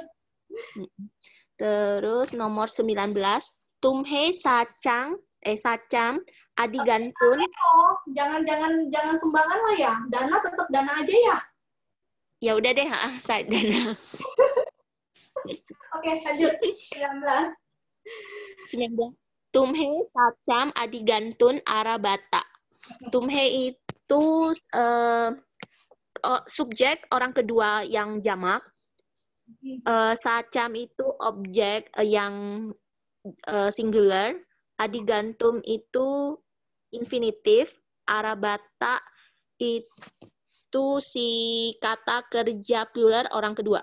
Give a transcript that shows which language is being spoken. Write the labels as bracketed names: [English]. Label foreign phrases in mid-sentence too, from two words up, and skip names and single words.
[Indonesian] Terus nomor 19, [Pali] tumhe sacam adigantun. [Indonesian] Jangan sumbangan lah ya. Dana tetap dana aja ya. Ya udah deh, saya dana. Oke, lanjut. 19. [Pali] Tumhe sacam adigantun arabata. [Indonesian] Tumhe itu subjek orang kedua yang jamak. Sacam itu objek yang singular. Adigantum itu infinitif. Arabata itu si kata kerja plural orang kedua.